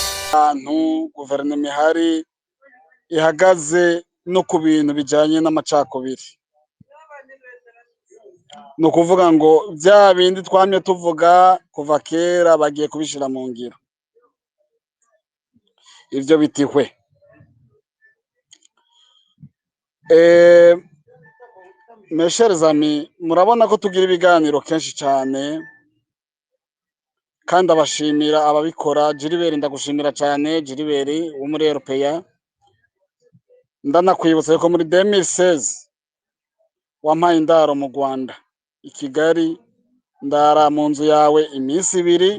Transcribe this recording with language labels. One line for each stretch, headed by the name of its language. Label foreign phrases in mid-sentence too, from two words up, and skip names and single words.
Rundi: ahantu guverinoma ihari ihagaze no ku bintu bijanye n'amacakubiri. Ni ukuvuga ngo bya bindi twamye tuvuga kuva kera bagiye kubishira mu ngiro. Ivyo bitihwe.
French: Mes chers amis,
Rundi: murabona ko tugira ibiganiro kenshi cane kandi abashimira ababikora. Jiriberi ndagushimira cane, Jiriberi wo muri Europeya. Ndanakwibutsa ko muri 2016 wampaye indaro mu Rwanda i Kigali, ndara mu nzu yawe iminsi ibiri.